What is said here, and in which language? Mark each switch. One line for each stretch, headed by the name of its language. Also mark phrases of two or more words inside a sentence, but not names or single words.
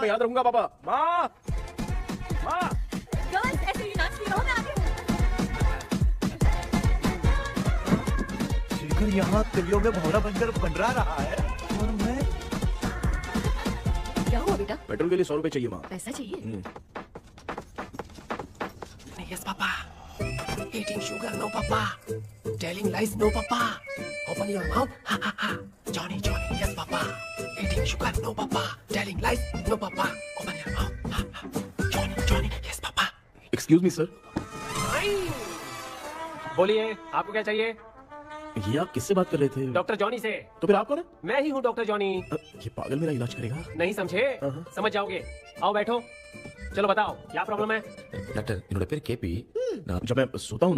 Hindi: मैं याद रखूंगा। पापा, माँ माँ। गर्ल्स, ऐसे ही नाचती रहो, मैं आती हूँ। शेखर यहाँ कलियों में भौरा बनकर बंडरा रहा है और मैं क्या हुआ बेटा? पेट्रोल के लिए 100 रुपए चाहिए माँ। पैसा चाहिए?
English: Yes, Papa. Eating sugar, no, Papa. Telling lies, no, Papa. Open your mouth. Ha, ha, ha. Johnny, Johnny, yes, Papa. Eating sugar, no, Papa. Telling lies, no, Papa. Open your mouth. Ha, ha. Johnny, Johnny, yes, Papa. Excuse me sir.
Hindi: बोलिए, आपको क्या चाहिए? ये आप किससे बात कर रहे थे? डॉक्टर जॉनी से। तो फिर आप कौन है? मैं ही हूँ डॉक्टर जॉनी। ये पागल मेरा इलाज करेगा? नहीं समझे? समझ जाओगे। आओ बैठो। चलो बताओ, क्या प्रॉब्लम है? डॉक्टर, इन्होंने फिर केपी ना, जब मैं सोता हूँ ना,